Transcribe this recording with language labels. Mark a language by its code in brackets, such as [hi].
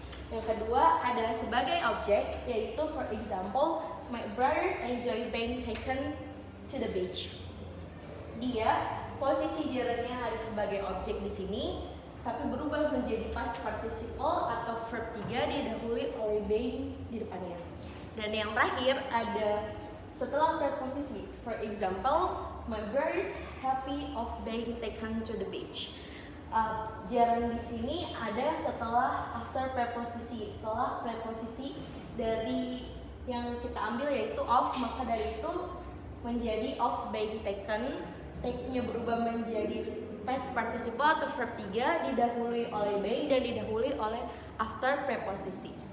[id] Yang kedua ada sebagai objek, yaitu [en] for example, my brothers enjoy being taken to the beach. [id] Dia posisi gerundnya ada sebagai objek di sini, tapi berubah menjadi past participle atau verb 3 didahului oleh being di depannya. Dan yang terakhir ada setelah preposisi. [en] For example, my brothers happy of being taken to the beach. [id] Gerund di sini ada setelah after preposisi. Setelah preposisi dari yang kita ambil yaitu of, maka dari itu menjadi [en] of being taken. [id] Take-nya berubah menjadi past participle atau verb 3 didahului oleh being dan didahului oleh after preposisi.